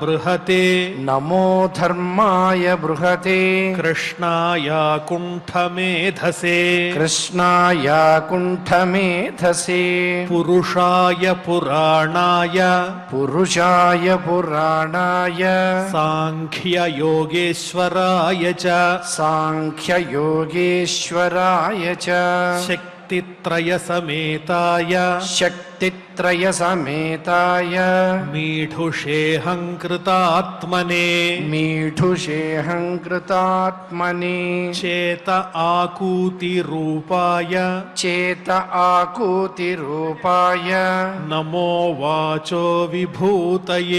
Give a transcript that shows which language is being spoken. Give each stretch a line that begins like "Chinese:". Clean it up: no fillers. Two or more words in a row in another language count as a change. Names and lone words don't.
Sanskrit: బృహతే కృష్ణాయ కుంఠమేధసే పురుషాయ పురాణాయ సాంఖ్య యోగేశ్వరాయ చ శక్తిత్రయ సమేతాయ व्यक्तित्रयसमेताय मीढुषेऽहङ्कृतात्मने मीढुषेऽहङ्कृतात्मने चेत आकूतिरूपाय चेत आकूतिरूपाय नमो वाचो विभूतये